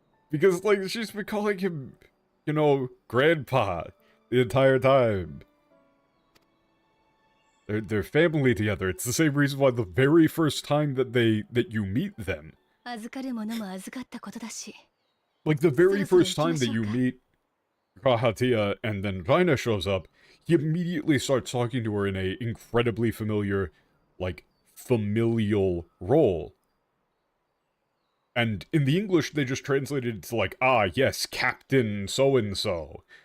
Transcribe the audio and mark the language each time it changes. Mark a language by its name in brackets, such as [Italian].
[English] Because, like, she's been calling him, you know, Grandpa the entire time. They're family together. It's the same reason why the very first time that you meet them, [Japanese] 預かるものも預かったことだし、 [English] like the very So first time that you meet Kahatia and then Raina shows up, he immediately starts talking to her in a incredibly familiar, like, familial role. And in the English, they just translated it to like, ah, yes, Captain so-and-so.